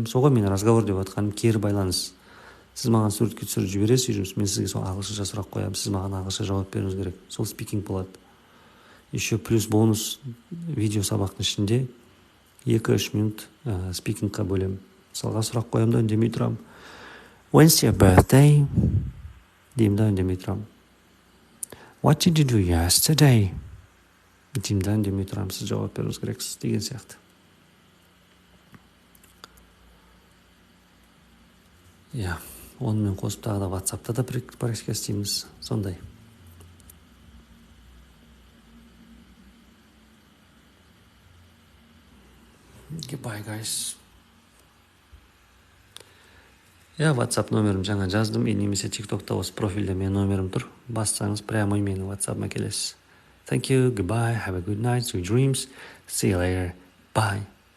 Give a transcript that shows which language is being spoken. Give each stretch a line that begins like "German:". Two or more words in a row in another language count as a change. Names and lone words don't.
Kazakh: Соға мен разговор деп атқаным кері байланыс. Сіз маған суретке түсіріп жібересіз, үй жұмыс, мен сізге сол ағылшынша сұрақ қоямын, сіз маған ағылшынша жауап беруіңіз керек. Сол спикинг болады.
Russian: Еще плюс бонус
Kazakh: видео сабақтың ішінде 2-3 минут спикингқа бөлем. Мысалға сұрақ қоямын да үндемей тұрам.
English: When's your birthday?
Kazakh: Деймін да үндемей тұрам.
English: What did you do yesterday?
Kazakh: Деймін да үндемей тұрам, сіз жауап беруіңіз керексіз, деген сияқты. Онымен қосып тағы да WhatsApp-та да практика істейміз, сондай.
English: Goodbye, guys.
Kazakh: WhatsApp номерім жаңа жаздым, немесе TikTok-та осы профильде мен номерім тұр. Бассаңыз прямой менің WhatsApp-ма келесіз.
English: Thank you, goodbye, have a good night, sweet dreams. See you later. Bye.